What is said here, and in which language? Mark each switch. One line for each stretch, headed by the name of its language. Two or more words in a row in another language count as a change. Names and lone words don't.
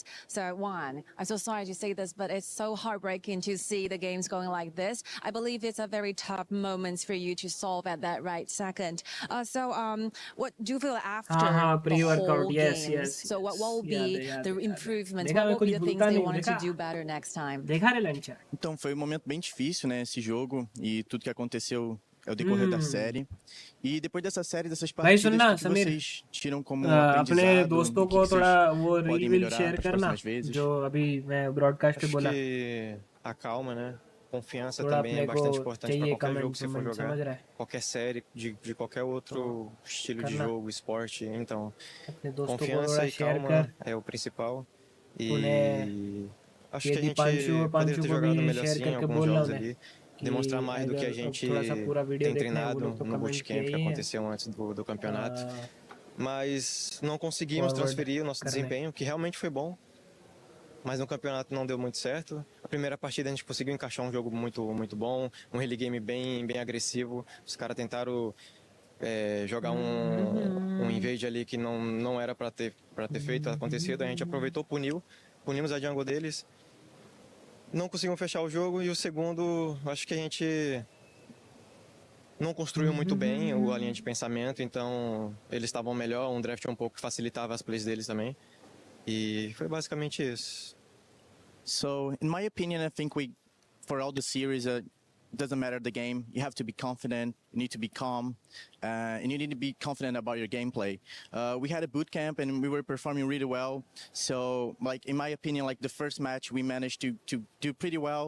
English: So one, I'm so sorry to say this, but it's so heartbreaking to see the games going like this. I believe it's a very tough moment for you to solve at that right second. What do you feel after the pre-workout, whole yes, games? yes, So what will yes. be
Hindi: याद
English: the
Hindi: है.
English: improvements?
Hindi: देखा,
English: What
Hindi: मैं
English: will be
Hindi: कुछ
English: the things
Hindi: भूलता
English: they
Hindi: नहीं,
English: wanted to
Hindi: देखा.
English: do better next time?
Hindi: देखा रे लंच.
Portuguese: Então foi um momento bem difícil, né, esse jogo e tudo que aconteceu ao decorrer da série. E depois dessa série, dessas
Hindi: भाई
Portuguese: partidas,
Hindi: सुनना
Portuguese: o que
Hindi: समीर,
Portuguese: vocês tiram como
Hindi: अपने
Portuguese: aprendizado
Hindi: दोस्तों
Portuguese: e o
Hindi: को
Portuguese: que
Hindi: थोड़ा
Portuguese: vocês
Hindi: वो रील
Portuguese: podem
Hindi: विल
Portuguese: melhorar
Hindi: शेयर
Portuguese: para as
Hindi: करना
Portuguese: próximas vezes?
Hindi: जो अभी मैं ब्रॉडकास्ट पे
Portuguese: Acho
Hindi: बोला.
Portuguese: que a calma, né? Confiança
Hindi: थोड़ा
Portuguese: também
Hindi: अपने
Portuguese: é
Hindi: को
Portuguese: bastante importante para
Hindi: चाहिए
Portuguese: qualquer
Hindi: कमेंट
Portuguese: jogo que você for
Hindi: समझ
Portuguese: jogar.
Hindi: रहा है.
Portuguese: Qualquer série, de qualquer outro estilo de
Hindi: करना.
Portuguese: jogo, esporte. Então,
Hindi: अपने दोस्तों को
Portuguese: confiança
Hindi: थोड़ा
Portuguese: e
Hindi: शेयर
Portuguese: calma
Hindi: कर.
Portuguese: é o principal.
Hindi: उन्हें
Portuguese: E acho que a
Hindi: यदि
Portuguese: gente
Hindi: पांचू
Portuguese: poderia ter
Hindi: को
Portuguese: jogado
Hindi: भी
Portuguese: melhor
Hindi: शेयर
Portuguese: sim em
Hindi: करके
Portuguese: alguns
Hindi: बोल रहा
Portuguese: jogos
Hindi: हूँ मैं
Portuguese: ali.
Hindi: कि
Portuguese: Demonstrar mais do que a
Hindi: अगर
Portuguese: gente
Hindi: थोड़ा सा पूरा वीडियो
Portuguese: tem
Hindi: देखना है वो
Portuguese: treinado
Hindi: लोग तो
Portuguese: no
Hindi: कमेंट
Portuguese: bootcamp que
Hindi: किए ही हैं.
Portuguese: aconteceu antes do campeonato. Mas não conseguimos
Hindi: Forward
Portuguese: transferir o nosso
Hindi: करने.
Portuguese: desempenho, que realmente foi bom. Mas no campeonato não deu muito certo. A primeira partida a gente conseguiu encaixar um jogo muito bom, um
English: early game
Portuguese: bem agressivo. Os caras tentaram jogar um invade ali que não era para ter feito, acontecido. A gente aproveitou, punimos a jungle deles. Não conseguimos fechar o jogo e o segundo, acho que a gente não construiu muito bem a linha de pensamento, então eles estavam melhor, um draft um pouco que facilitava as plays deles também. E foi basicamente isso.
English: So, in my opinion, I think for all the series, doesn't matter the game. You have to be confident. You need to be calm, and you need to be confident about your gameplay. We had a boot camp, and we were performing really well. So, like in my opinion, like the first match, we managed to do pretty well.